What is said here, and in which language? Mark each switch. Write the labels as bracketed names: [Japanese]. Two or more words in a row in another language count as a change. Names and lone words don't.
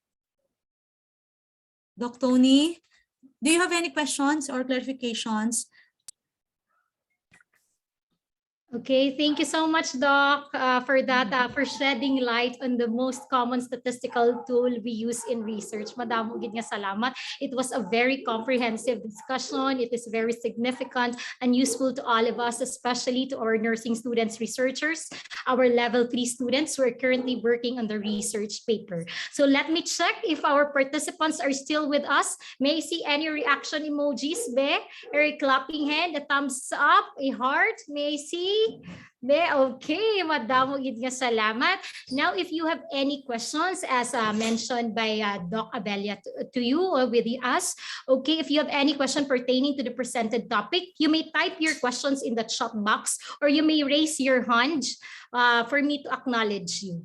[English] Doc Tony, do you have any questions or clarifications? Okay, thank you so much, Doc, for that, for shedding light on the most common statistical tool we use in research. [Hiligaynon] Madamo gid nga salamat. [English] It was a very comprehensive discussion. It is very significant and useful to all of us, especially to our nursing students, researchers, our level 3 students who are currently working on the research paper. So let me check if our participants are still with us. May I see any reaction emojis, Be? Or a clapping hand, a thumbs up, a heart? May I see? Okay, [Hiligaynon] madamo gid nga salamat. [English] Now, if you have any questions, as mentioned by Doc Abella to you or with us, okay, if you have any question pertaining to the presented topic, you may type your questions in the chat box, or you may raise your hand for me to acknowledge you.